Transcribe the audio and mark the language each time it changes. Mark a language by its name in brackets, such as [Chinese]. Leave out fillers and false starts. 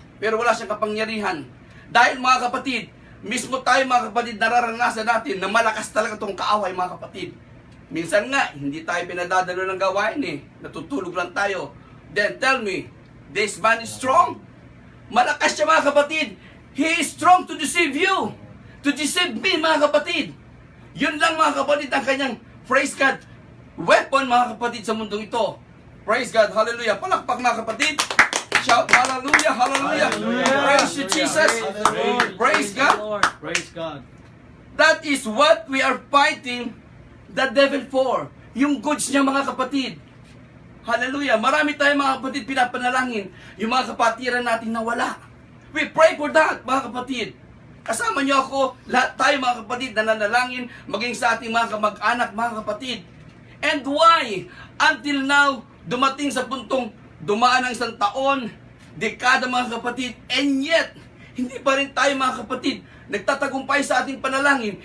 [Filipino] Pero wala siyang kapangyarihan. Dahil, mga kapatid, mismo tayo, mga kapatid, nararanasan natin na malakas talaga itong kaaway, mga kapatid. Minsan nga, hindi tayo pinadadalo ng gawain eh. Natutulog lang tayo. [English] Then tell me, this man is strong? [Filipino] Malakas siya, mga kapatid. [English] He is strong to deceive you. To deceive me, [Filipino] mga kapatid. Yun lang, mga kapatid, ang kanyang, [English] praise God, [Filipino] weapon, mga kapatid, sa mundong ito. [English] Praise God. Hallelujah. [Filipino] Palakpak, mga kapatid. [English] Shout, hallelujah, hallelujah. Hallelujah. Praise you, Jesus. Praise the Lord. Praise God. the Lord. Praise God. That is what we are fighting the devil for. [Filipino] Yung goods niya, mga kapatid. Hallelujah. Marami tayong mga kapatid pinapanalangin. Yung mga kapatiran natin nawala. [English] We pray for that, [Filipino] mga kapatid. Kasama niyo ako, lahat tayo mga kapatid nananalangin, maging sa ating mga kamag-anak, mga kapatid. [English] And why? Until now, [Filipino] dumating sa puntong dumaan ang isang taon, dekada, mga kapatid, [English] and yet, [Filipino] hindi pa rin tayo, mga kapatid, nagtatagumpay sa ating panalangin.